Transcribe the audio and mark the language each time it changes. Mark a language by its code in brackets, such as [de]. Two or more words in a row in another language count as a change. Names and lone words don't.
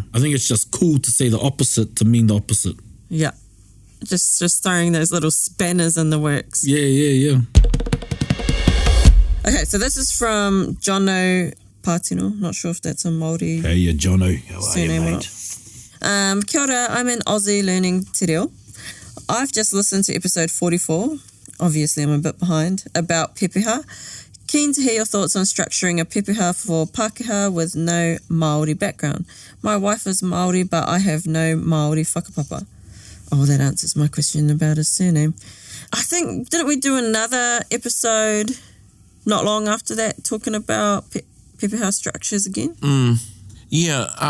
[en] I think it's just cool to say the opposite to mean the opposite. Yeah. Just throwing those little spanners in the works. Yeah. Okay, so this is from Jono Patino. Not sure if that's a Māori Hey, Jono. How are you, surname or mate? not. [mi] Kia ora, [en] I'm an Aussie learning [mi] te reo. [en] I've just listened to episode 44. Obviously, I'm a bit behind. About pēpeha. Keen to hear your thoughts on structuring a pēpeha for Pākehā with no Māori background. My wife is Māori, but I have no Māori whakapapa. Oh, that answers my question about his surname. I think, didn't we do another episode not long after that talking about pēpeha structures again?